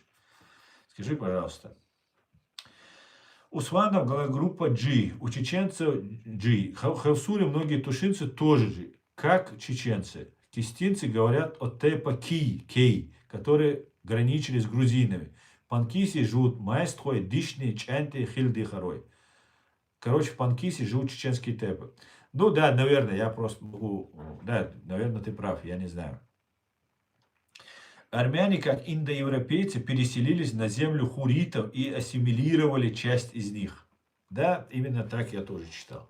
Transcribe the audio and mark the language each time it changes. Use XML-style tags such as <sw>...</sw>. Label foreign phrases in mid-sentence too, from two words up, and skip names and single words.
<ru>Скажи, пожалуйста. Усманов, группа G. У чеченцев G. Хавсуре многие тушинцы тоже G. Как чеченцы? Кистинцы говорят о тепа кей, которые граничили с грузинами. Панкиси живут майстхой, дишни, чанти, хильди, харой. Короче, в Панкисе живут чеченские тепы. Ну да, наверное, я просто могу... Да, наверное, ты прав, я не знаю. Армяне, как индоевропейцы, переселились на землю хуритов и ассимилировали часть из них. Да, именно так я тоже читал.</ru>